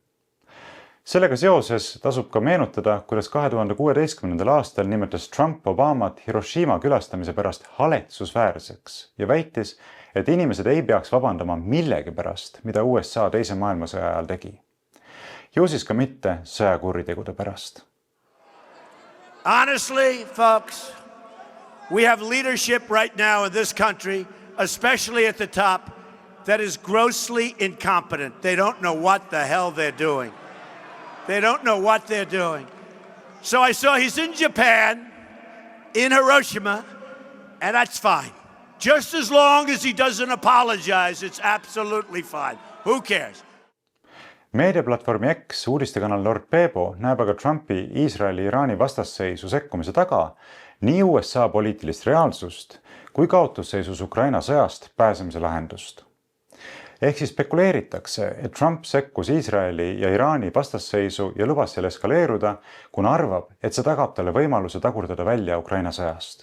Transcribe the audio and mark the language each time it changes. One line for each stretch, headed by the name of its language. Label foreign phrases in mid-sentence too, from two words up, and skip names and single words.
Estonian: Sellega seoses tasub ka meenutada, kuidas 2016. aastal nimetas Trump Obamat Hiroshima külastamise pärast haletsusväärseks ja väitis, et inimesed ei peaks vabandama millegi pärast, mida USA teise maailmasõja ajal tegi. Ju siis ka mitte sõjakuritegude pärast.
English: Honestly, folks, we have leadership right now in this country, especially at the top, that is grossly incompetent. They don't know what the hell they're doing. They don't know what they're doing. So I saw he's in Japan, in Hiroshima, and that's fine. Just as long as he doesn't apologize, it's absolutely fine. Who cares?
Estonian: Meediaplatvormi X uudistekanal Lord Bebo näeb aga Trumpi Iisraeli-Iraani vastasseisu sekkumise taga nii USA poliitilist reaalsust kui kaotusseisus Ukraina sõjast pääsemise lahendust. Ehk siis spekuleeritakse, et Trump sekkus Iisraeli ja Iraani vastasseisu ja lubas seal eskaleeruda, kuna arvab, et see tagab talle võimaluse tagurdada välja Ukraina sõjast.